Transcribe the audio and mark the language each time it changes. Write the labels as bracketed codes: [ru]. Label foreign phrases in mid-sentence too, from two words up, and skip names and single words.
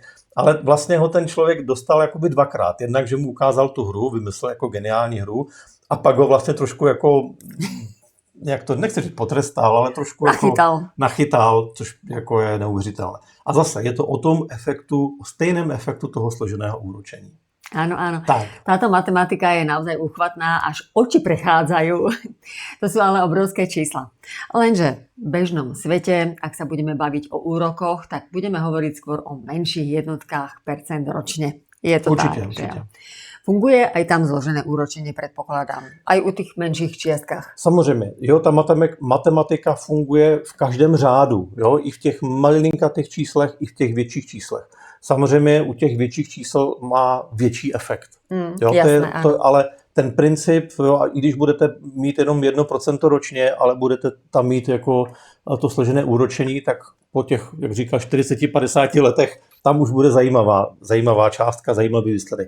[cs] Ale vlastně ho ten člověk dostal jakoby dvakrát. Jednak, že mu ukázal tu hru, vymyslel jako geniální hru a pak ho vlastně trošku jako, jak to nechci říct potrestal, ale trošku nachytal, což jako je neuvěřitelné. A zase je to o tom efektu, o stejném efektu toho složeného úročení. [sk] Áno. Táto matematika je naozaj úchvatná, až oči prechádzajú. To sú ale obrovské čísla. Lenže v bežnom svete, ak sa budeme baviť o úrokoch, tak budeme hovoriť skôr o menších jednotkách percent ročne. Je to určite. Funguje aj tam zložené úročenie, predpokladám. Aj u tých menších čiastkách. [cs] Samozřejmě. Jo, ta matematika funguje v každém řádu. Jo, i v těch malinkatých číslech, i v těch větších číslech. Samozřejmě u těch větších čísel má větší efekt. Jo, jasné, ale ten princip, jo, i když budete mít jenom 1% ročně, ale budete tam mít jako to složené úročení, tak po těch, jak říkal, 40-50 letech tam už bude zajímavá částka, zajímavý výsledek.